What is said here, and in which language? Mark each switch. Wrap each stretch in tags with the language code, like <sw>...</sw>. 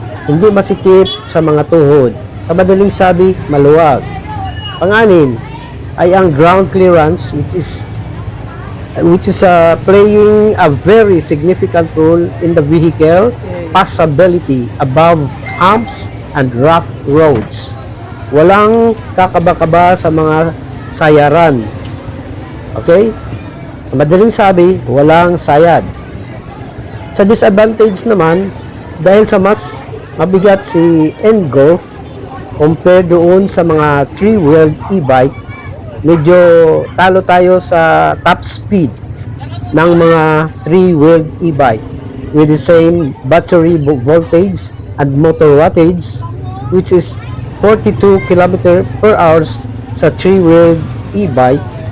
<tl>Hindi masikip sa mga tuhod. Sa madaling sabi, maluwag. Pang-anim ay ang</tl> <en>ground clearance, which is playing a very significant role in the vehicle passability above humps and rough roads.</en> <tl>Walang kakaba-kaba sa mga sayaran. Okay? Madaling sabi, walang sayad. Sa disadvantage naman, dahil sa mas mabigat si N-Golf compare doon sa mga 3-wheeled e-bike, medyo talo tayo sa top speed ng mga 3-wheeled e-bike</tl> <en>with the same battery voltage and motor wattage,</en> <tl>which is 42 km per hour sa 3-wheeled e-bike.</tl>